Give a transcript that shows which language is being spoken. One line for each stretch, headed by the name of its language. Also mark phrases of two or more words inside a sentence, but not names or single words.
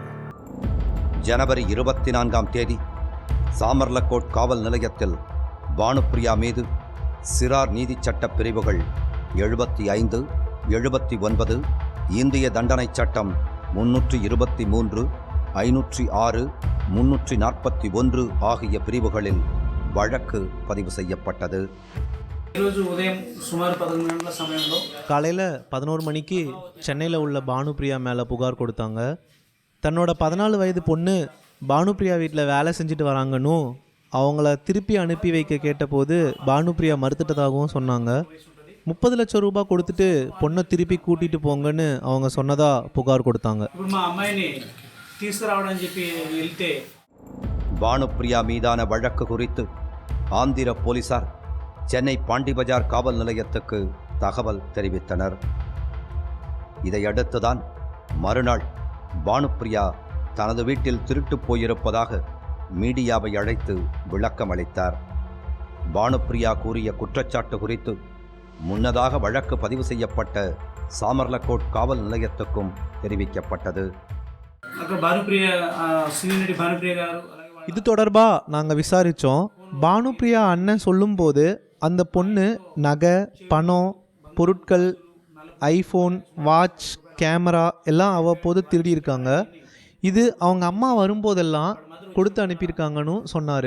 Tamil: ஜனவரி 24ஆம் தேதி சாமர்லகோட் காவல் நிலையத்தில் பானுப்பிரியா மீது சிறார் நீதி சட்ட பிரிவுகள் 75, 79, இந்திய தண்டனை சட்டம் 323, 506, 341 ஆகிய பிரிவுகளில் வழக்கு பதிவு செய்யப்பட்டது.
Telugu: ఈరోజు ఉదయం సుమారు 11 గంటల సమయంలో
Tamil: காலையில் 11 மணிக்கு சென்னையில் உள்ள பானுப்பிரியா மேலே புகார் கொடுத்தாங்க. தன்னோட 14 வயது பொண்ணு பானுப்பிரியா வீட்டில் வேலை செஞ்சுட்டு வராங்கன்னு அவங்கள திருப்பி அனுப்பி வைக்க கேட்டபோது பானுப்பிரியா மறுத்துட்டதாகவும் சொன்னாங்க. 30 லட்சம் ரூபாய் கொடுத்துட்டு பொண்ணை திருப்பி கூட்டிகிட்டு போங்கன்னு அவங்க சொன்னதா புகார் கொடுத்தாங்க.
Telugu: ఇప్పుడు మా అమ్మాయిని తీసుకురావడానికి చెప్పి వెళ్తే
Tamil: பானுப்பிரியா மீதான வழக்கு குறித்து ஆந்திர போலீசார் சென்னை பாண்டிபஜார் காவல் நிலையத்துக்கு தகவல் தெரிவித்தனர். இதையடுத்துதான் மறுநாள் பானுப்பிரியா தனது வீட்டில் திருட்டு போயிருப்பதாக மீடியாவை அழைத்து விளக்கம் அளித்தார். பானுப்பிரியா கூறிய குற்றச்சாட்டு குறித்து முன்னதாக வழக்கு பதிவு செய்யப்பட்ட சாமர்லகோட் காவல் நிலையத்துக்கும் தெரிவிக்கப்பட்டது.
Telugu: అక్కడ భానుప్రియ సీనియర్ భానుప్రియ గారు
Tamil: இது தொடர்பாக நாங்கள் விசாரித்தோம். பானுப்பிரியா அண்ணன் சொல்லும்போது அந்த பொண்ணு நகை, பணம், பொருட்கள், ஐஃபோன், வாட்ச், கேமரா எல்லாம் அவ்வப்போது திருடியிருக்காங்க. இது அவங்க அம்மா வரும்போதெல்லாம் கொடுத்து அனுப்பியிருக்காங்கன்னு சொன்னார்.